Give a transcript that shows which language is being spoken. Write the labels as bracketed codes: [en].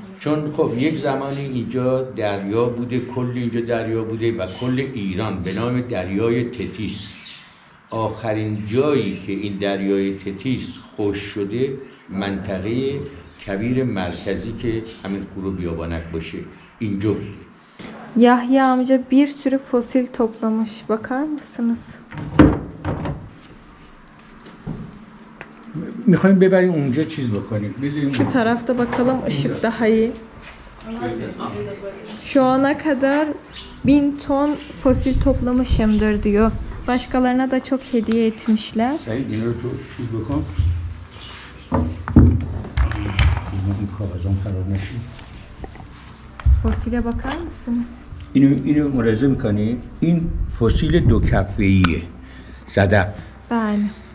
[fa] چون خب یک زمانی اینجا دریا بوده، کل اینجا دریا بوده و کل ایران به نام دریای تتیس. آخرین جایی که این дәрyoی تتیس خوش şöyle منطقه کویر مرکزی که همین خورو بیابانک باشه اینجا بوده. [tr] Yahya amca bir sürü fosil toplamış. Bakar mısınız? [fa] میخوایم ببریم اونجا چیز بکنیم. [tr] Şu tarafta bakalım, ışık daha iyi. Şu ana kadar 1000 ton fosil toplamışımdır diyor. Başkalarına da çok hediye etmişler. [fa] Sayın اینو تو چیز بکن. این کاغذام خراب نشه. [tr] Fosile bakar mısınız? [fa] اینو ملاحظه میکنی؟ این فسیل دو کفه‌ایه. صدف. بله.